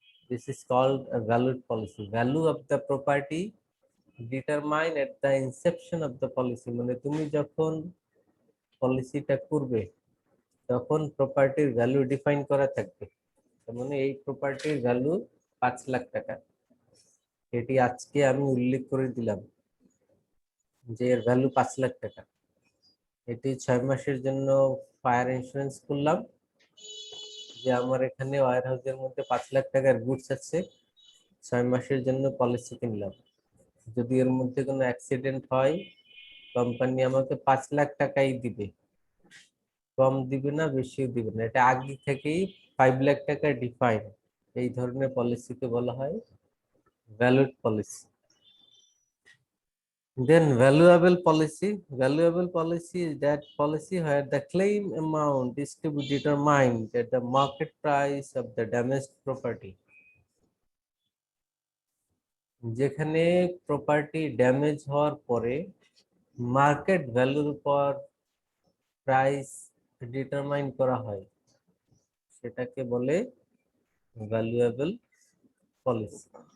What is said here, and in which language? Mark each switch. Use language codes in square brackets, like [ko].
[en] This is called a valued policy. Value of the property determined at the inception of the policy. [bn] মানে তুমি যখন পলিসিটা করবে তখন প্রপার্টির ভ্যালু ডিফাইন করা থাকবে। তার মানে এই প্রপার্টির ভ্যালু 5 লাখ টাকা, এটি আজকে আমি উল্লেখ করে দিলাম যে এর ভ্যালু 5 লাখ টাকা। এটি 6 মাসের জন্য ফায়ার ইন্স্যুরেন্স করলাম, যে আমার এখানে ওয়্যার হাউসের মধ্যে 5 লাখ টাকার গুডস আছে, 6 মাসের জন্য পলিসি কিনলাম। যদি এর মধ্যে কোনো অ্যাক্সিডেন্ট হয় কোম্পানি আমাকে 5 লাখ টাকাই দিবে, কম দিবে না বেশিও দিবে না। এটা আগে থেকেই 5 লাখ টাকা ডিফাইন। এই ধরনের পলিসিকে বলা হয় valid policy. [en] Then valuable policy. Valuable policy is that policy where the claim amount is to be determined at the market price of the damaged property. [bn] যেখানে প্রপার্টি ড্যামেজ হওয়ার পরে মার্কেট ভ্যালুর উপর প্রাইস ডিটারমাইন করা হয়, সেটাকে বলে valuable policy.